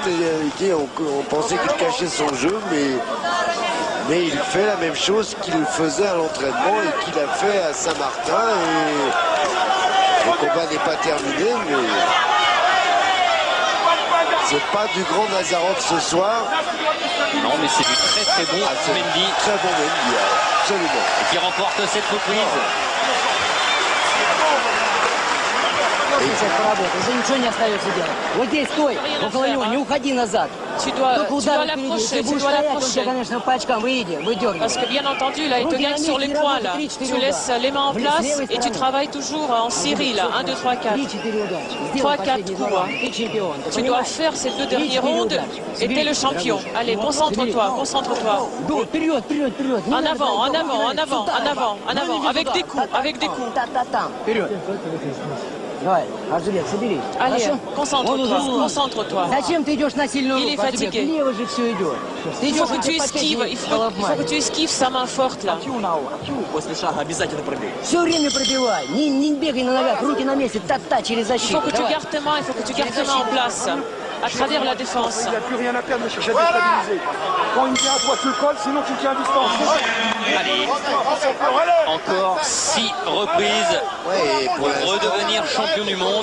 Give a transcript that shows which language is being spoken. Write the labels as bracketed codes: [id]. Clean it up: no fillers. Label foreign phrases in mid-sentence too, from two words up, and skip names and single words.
[fr] On pensait qu'il cachait son jeu, mais il fait la même chose qu'il faisait à l'entraînement et qu'il a fait à Saint-Martin. Et le combat n'est pas terminé, mais c'est pas du grand Nazarov ce soir. Non, mais c'est du très très bon Mendy. Très bon Mendy, absolument. Et qui remporte cette reprise. [ru] Сейчас поработай, уже ничего не остается делать. Вот здесь стой, около него, не уходи назад. [fr] Tu dois [ru] Только удар впереди. [fr] l'approcher, [ru] Если [fr] tu [ru] будешь [fr] dois [ru] стоять, он [fr] l'approcher. [ru] тебя, конечно, по очкам выдергивает. [fr] Parce que bien entendu, là, il te gagne sur les points, là. Tu laisses les mains en place et tu travailles toujours en série, là. 1, 2, 3, 4. 3, 4 coups. Tu dois faire ces 2 derniers rounds et t'es le champion. Allez, concentre-toi, concentre-toi. [ru] Вперед, вперед, вперед. [fr] En avant, en avant, en avant, en avant, en avant. Avec des coups, avec des coups. [ru] Там, вперед. Давай, Аржелет, соберись. [fr] Allez, [ru] Хорошо? [fr] concentre-toi, concentre-toi. [ru] Зачем ты идешь на сильную [fr] Il est [ru] руку? Аржелет, [fr] fatigué. [ru] влево же все идет. Ты [fr] Il [ru] идешь [fr] faut que tu esquives, il faut que tu esquives sa main forte, là. [ru] После шага обязательно пробей. Все время пробивай. Не бегай на ногах, руки на месте, та-та через [fr] Il faut [ru] защиту. [fr] que tu [ru] Давай. [fr] gardes tes mains, il faut que tu gardes tes mains en place, à travers la défense. Il n'a plus rien à perdre, ne cherche à déstabiliser. Quand il vient à toi, tu le colles, sinon tu le tiens à distance. Allez, encore 6 reprises Ouais, pour redevenir champion du monde.